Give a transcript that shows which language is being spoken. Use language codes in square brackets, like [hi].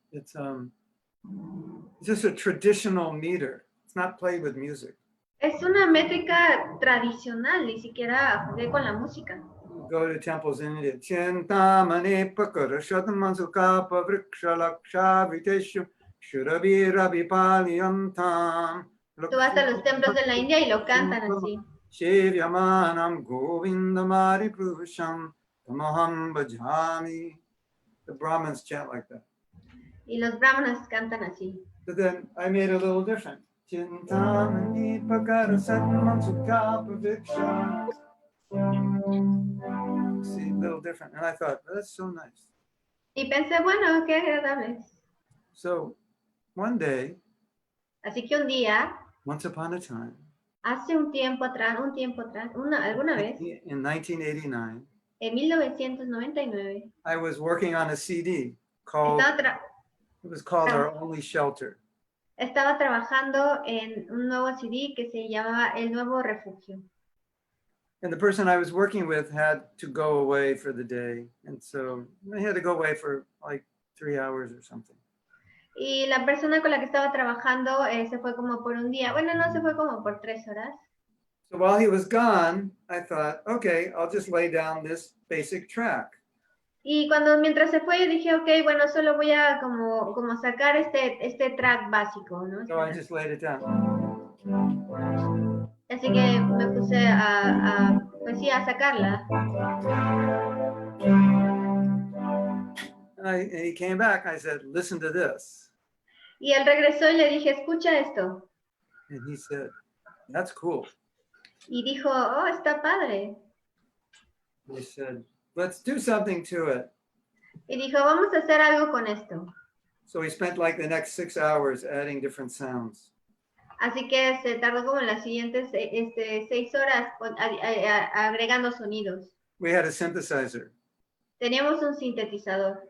[en] It's just a traditional meter. It's not played with music. [es] Es una métrica tradicional, ni siquiera jugué con la música. [en] Go to temples in India. [sa] Chintamani pakara shatamansuka vriksha laksha viteshu shurabhira vipalyantam. [es] Tú vas a los templos de la India y lo cantan así. [sa] Shivyamanam govindamari purusham tamaham bhajami. [en] The Brahmins chant like that. [es] Y los brahmanas cantan así. [en] But then I made it a little different. [sa] Chintamani pakara shatamansuka vriksha. [en] See, a little different. And I thought, that's so nice. [es] Y pensé, bueno, qué agradable. [en] So one day, [es] Así que un día, [en] once upon a time, [es] hace un tiempo atrás, alguna vez, [en] in 1989, [es] en 1999, [en] I was working on a CD called, it was called Our Only Shelter. [es] estaba trabajando en un nuevo CD que se llamaba El Nuevo Refugio. [en] And the person I was working with had to go away for the day. And so I had to go away for like 3 hours or something. [es] Y la persona con la que estaba trabajando se fue como por un día. Bueno, no, se fue como por 3 horas. [en] So while he was gone, I thought, okay, I'll just lay down this basic track. [es] Y mientras se fue, yo dije, ok, bueno, solo voy a como sacar este track básico, ¿no? [en] So I just laid it down. [es] Así que me puse pues sí, a sacarla. [en] And he came back. I said, listen to this. [es] Y él regresó y le dije, escucha esto. [en] And he said, that's cool. [es] Y dijo, oh, está padre. [en] I said, let's do something to it. [es] Y dijo, vamos a hacer algo con esto. [en] So we spent like the next 6 hours adding different sounds. [es] Así que se tardó como en las siguientes 6 horas agregando sonidos. [en] We had a synthesizer. [es] Teníamos un sintetizador.